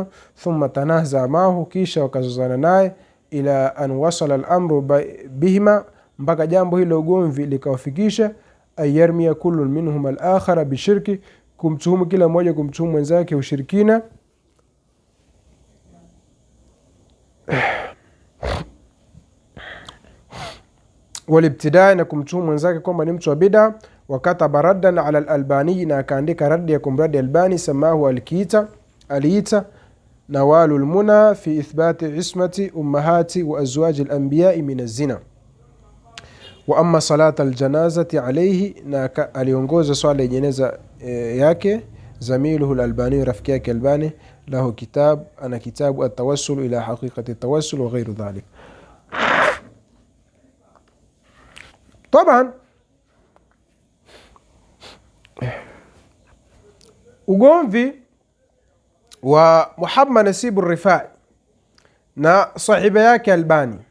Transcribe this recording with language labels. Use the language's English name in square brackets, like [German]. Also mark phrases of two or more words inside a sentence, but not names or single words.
[Arabic] ثم تنازع معه, [Swahili] kisha wakazozana naye, [Arabic] إلى أن وصل الأمر بهما, [Swahili] mpaka jambo hilo ugomvi likawafikisha, [Arabic] يرمي كل منهم الآخر بالشرك, [Swahili] kumtuhumu kila mmoja, kumtuhumu mwenzake ushirikina, walibtidai, na kumtuhumu mwenzake kwamba ni mtu wa bid'a. [Arabic] وكتب ردا على الألباني, [Swahili] na akaandika raddi ya kumradi Albani, [Arabic] samahu aliita nawalul muna fi ithbati ismati ummahati wa azwaji al-anbiya'i min az-zina, وأما صلاة الجنازة عليه, [Swahili] na aliongoza swala ya jeneza yake [Arabic] زميله الألباني, [Swahili] rafiki yake Albani, [Arabic] له كتاب, [Swahili] ana kitabu [Arabic] at-tawassul ila haqiqati at-tawassul وغير ذلك. [Swahili] Taban ugomvi wa Muhammad Nasib al-Rifai na sahiba yake Albani